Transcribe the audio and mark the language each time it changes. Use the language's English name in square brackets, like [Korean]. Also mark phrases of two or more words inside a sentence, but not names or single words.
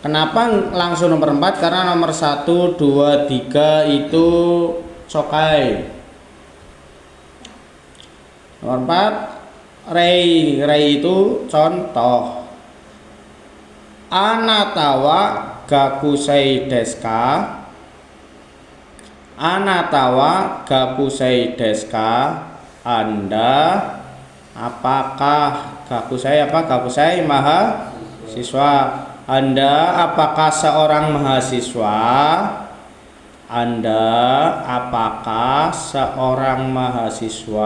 [Indonesian] Kenapa langsung nomor 4? Karena nomor 1, 2, 3 itu cokai. Nomor 4, rei. Rei itu contoh. [Japanese] あなたは学生ですか. あなたは学生ですか. [Indonesian] Anda apakah gakusei apa? Gakusei mahasiswa. Anda apakah seorang mahasiswa? Anda apakah seorang mahasiswa?